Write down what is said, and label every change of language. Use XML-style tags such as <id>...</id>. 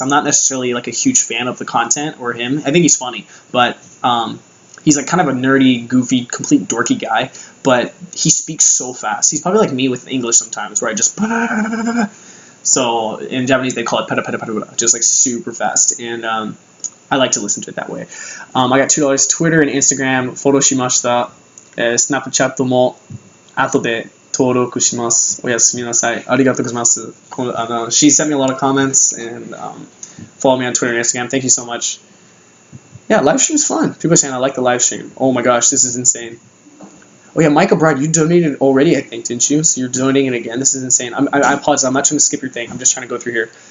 <en>I'm not necessarily like a huge fan of the content or him. I think he's funny, but he's like kind of a nerdy, goofy, complete dorky guy, but he speaks so fast. He's probably like me with English sometimes, where I just... So in Japanese, they call it peta peta peta, just like super fast. And I like to listen to it that way. I got $2.</en> <ja>Twitter and Instagram, フォローしました。Snapchat も後で登録します。おやすみなさい。ありがとうございます。</ja> <en>She sent me a lot of comments and follow me on Twitter and Instagram. Thank you so much. Yeah, live stream is fun. People are saying I like the live stream. Oh my gosh, this is insane. Oh yeah, Micah Bride, you donated already, I think, didn't you? So you're donating it again. This is insane. I apologize. I'm not trying to skip your thing. I'm just trying to go through here.</en>